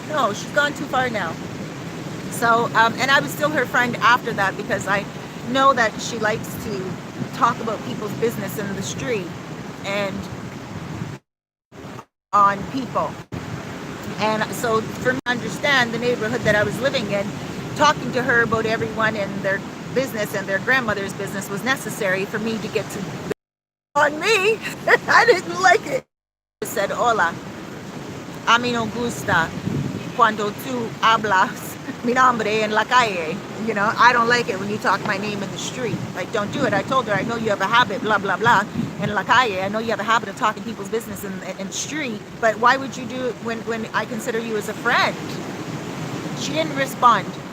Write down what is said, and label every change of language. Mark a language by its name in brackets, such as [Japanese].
[English] No, she's gone too far now. So, and I was still her friend after that because I know that she likes to talk about people's business in the street and on people. And so for me to understand the neighborhood that I was living in, talking to her about everyone and their business and their grandmother's business was necessary for me to get to on me. I didn't like it. I said, [Spanish] hola, a mí no gusta cuando tú hablas mi nombre en la calle. [English] You know, I don't like it when you talk my name in the street. Like, don't do it. I told her, I know you have a habit, blah, blah, blah, in [Spanish] la calle. [English] I know you have a habit of talking people's business in the street, but why would you do it when I consider you as a friend? She didn't respond.